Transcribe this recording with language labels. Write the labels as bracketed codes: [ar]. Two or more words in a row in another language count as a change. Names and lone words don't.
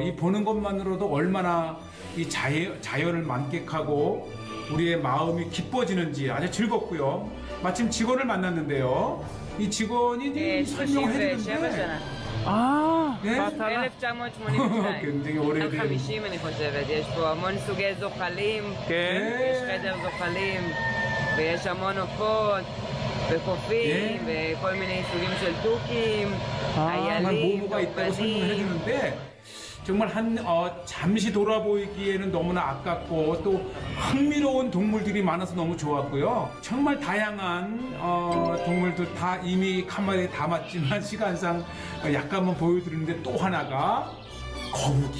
[ko] 이 보는 것만으로도 얼마나 이 자연을 만끽하고 우리의 마음이 기뻐지는지 아주 즐겁고요. 마침 직원을 만났는데요. 이 직원이 이제 설명을 37 해주는데 [he] שנה. [ko] 네? 바타나. 1982. 굉장히 [he] עד [ko] 오래된 [he] 50 אני חושבת. יש פה המון סוגי זוחלים, יש חדר זוחלים, ויש המון עופות, וחופים, וכל מיני סוגים של תוכים, [ko] 정말 [he] איילים, [ko] 모모가 있다고 설명을 [he] דובדבנים. [ko] 해주는데 정말 잠시 돌아보기에는 너무나 아깝고 또 흥미로운 동물들이 많아서 너무 좋았고요. 정말 다양한 동물들 다 이미 카메라에 담았지만 시간상 약간만 보여드리는데 또 하나가 거북이.